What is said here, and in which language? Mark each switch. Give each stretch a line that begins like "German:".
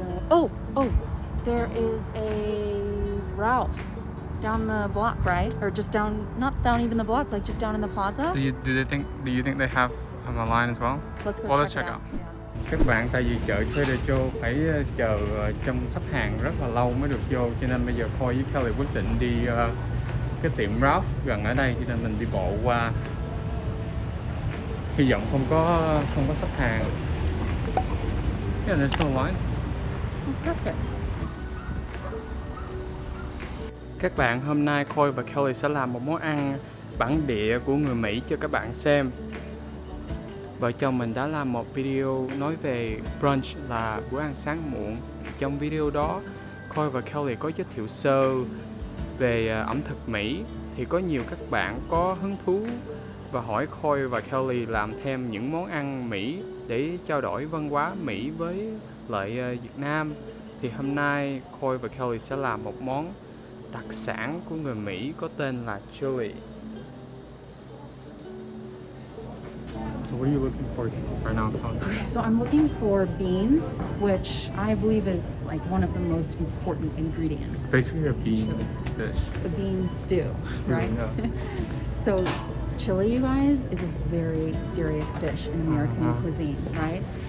English: Oh, there is a Ralph's down the block, right? Or just down, not down even the block, like just down in the plaza. Do you think they have a line as well? Let's go Well, let's check check it out. out. Yeah.
Vietnamese: Các bạn, tại vì chợ Trader Joe phải chờ trong xếp hàng rất là lâu mới được vô, cho nên bây giờ Khôi với Kelly quyết định đi cái tiệm Ralph gần ở đây, cho nên mình đi bộ qua. Hy vọng không có xếp hàng.
English: Yeah, there's no line. Perfect.
Vietnamese: Các bạn, hôm nay Khôi và Kelly sẽ làm một món ăn bản địa của người Mỹ cho các bạn xem. Vợ chồng mình đã làm một video nói về brunch là bữa ăn sáng muộn. Trong video đó, Khôi và Kelly có giới thiệu sơ về ẩm thực Mỹ. Thì có nhiều các bạn có hứng thú và hỏi Khôi và Kelly làm thêm những món ăn Mỹ để trao đổi văn hóa Mỹ với lại Việt Nam. Thì hôm nay Khôi và Kelly sẽ làm một món đặc sản của người Mỹ có tên là chili.
English: So what are you looking for right now, Colin? Okay, so I'm looking for beans, which I believe is like one of the most important ingredients. It's basically a bean dish. The bean stew, right? Yeah. So chili, you guys, is a very serious dish in American cuisine, right?